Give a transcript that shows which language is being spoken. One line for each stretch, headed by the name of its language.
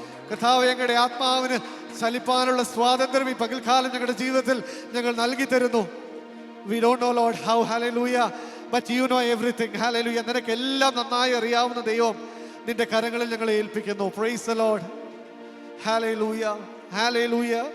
Malayalam: കർത്താവ്, ഞങ്ങളുടെ ആത്മാവിന് ചലിപ്പാനുള്ള സ്വാതന്ത്ര്യം ഈ പകൽക്കാലം ഞങ്ങളുടെ ജീവിതത്തിൽ ഞങ്ങൾ നൽകി തരുന്നു.
English: We don't know, Lord, how, hallelujah, but you know everything. Hallelujah.
Malayalam: നിനക്ക് എല്ലാം നന്നായി അറിയാവുന്ന ദൈവം നിന്റെ കരങ്ങളിൽ ഞങ്ങളെ ഏൽപ്പിക്കുന്നു. Praise the Lord. Hallelujah, hallelujah.